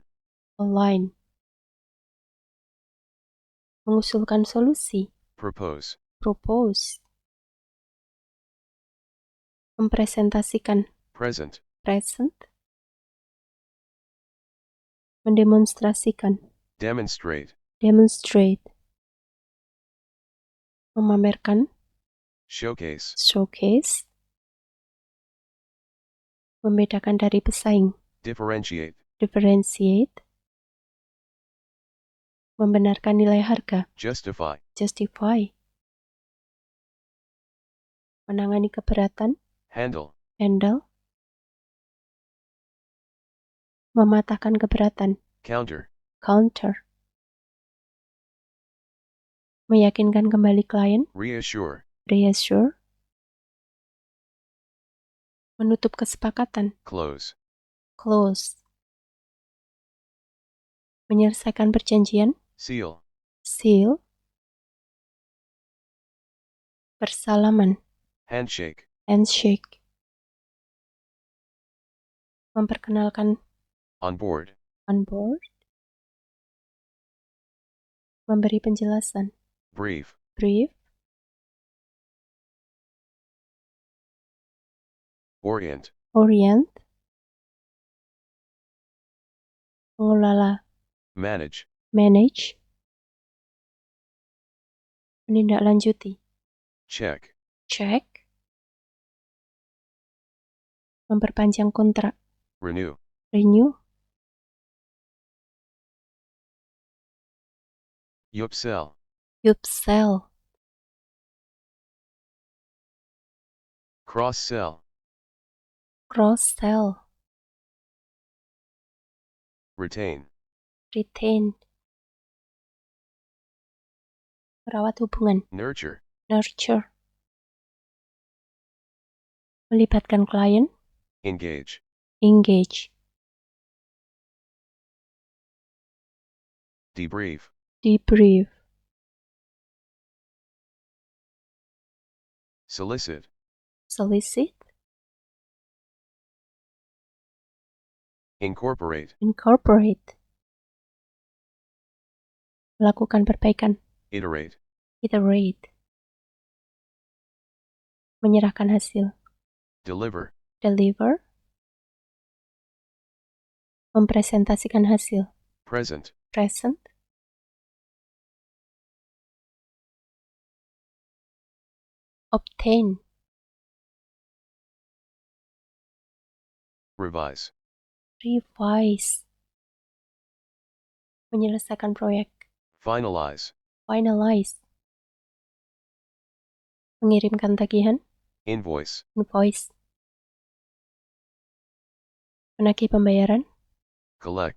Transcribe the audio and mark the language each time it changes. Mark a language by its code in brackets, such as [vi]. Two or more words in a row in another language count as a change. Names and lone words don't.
[id] align, mengusulkan solusi, [en] propose, [id] propose, mempresentasikan, [en] present, [id] present, mendemonstrasikan, [en] demonstrate, demonstrate, [id] memamerkan, [en] showcase, [id] showcase, membedakan dari pesaing, [en] differentiate, [id] differentiate, membenarkan nilai harga, [en] justify, [id] justify, menangani keberatan, [en] handle, [id] handle, mematahkan keberatan, [en] counter, [id] counter, meyakinkan kembali klien, [en] reassure, reassure, [id] menutup kesepakatan, [en] close, [id] close, menyelesaikan perjanjian, [en] seal, [id] seal, bersalaman, [en] handshake, [id] handshake, memperkenalkan [en] on board, on board, [id] memberi penjelasan, [en] brief, brief, orient, [id] orient, mengelola, [en] manage, [id] manage, menindaklanjuti, [en] check, [id] check, memperpanjang kontrak, [en] renew, renew, upsell, upsell, cross-sell, cross-sell, retain, retain, [id] merawat hubungan, [en] nurture, [id] nurture, melibatkan klien, [en] engage, engage, debrief, debrief, solicit, solicit, Incorporate. Incorporate. [id] Melakukan perbaikan. [en] Iterate. [id] Iterate. Menyerahkan hasil. [en] Deliver. Deliver. [id] Mempresentasikan hasil. [en] Present. Present. Obtain. Revise. Revise. [id] Menyelesaikan proyek. [en] Finalize. Finalize. [id] Mengirimkan tagihan. [en] Invoice. [id] Invoice. Menagih pembayaran. [en] Collect.